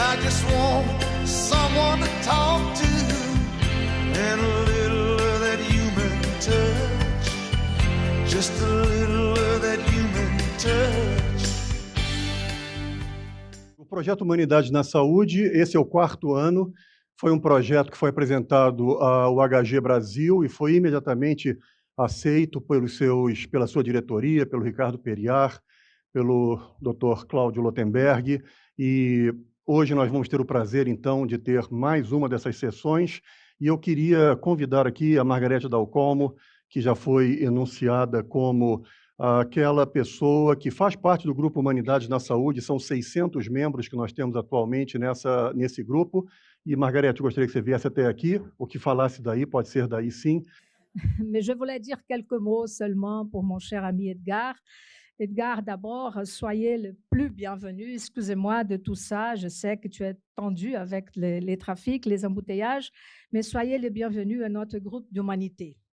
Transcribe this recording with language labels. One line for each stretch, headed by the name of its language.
English: just want someone to talk to, and a little of that human touch, just a little of that human touch.
Portuguese: O Projeto Humanidade na Saúde, esse é o 4º ano, foi um projeto que foi apresentado ao HG Brasil e foi imediatamente aceito pela sua diretoria, pelo Ricardo Periar, pelo Dr. Cláudio Lotenberg, e hoje nós vamos ter o prazer, então, de ter mais uma dessas sessões, e eu queria convidar aqui a Margarete Dalcomo, que já foi enunciada como aquela pessoa que faz parte do Grupo Humanidades na Saúde, são 600 membros que nós temos atualmente nesse grupo, e Margarete, eu gostaria que você viesse até aqui, ou que falasse daí, pode ser daí sim.
French: Mais je voulais dire quelques mots seulement pour mon cher ami Edgar. Edgar, d'abord, soyez le plus bienvenu. Excusez-moi de tout ça. Je sais que tu es tendu avec les trafics, les embouteillages, mais soyez le bienvenu à notre groupe d'humanité.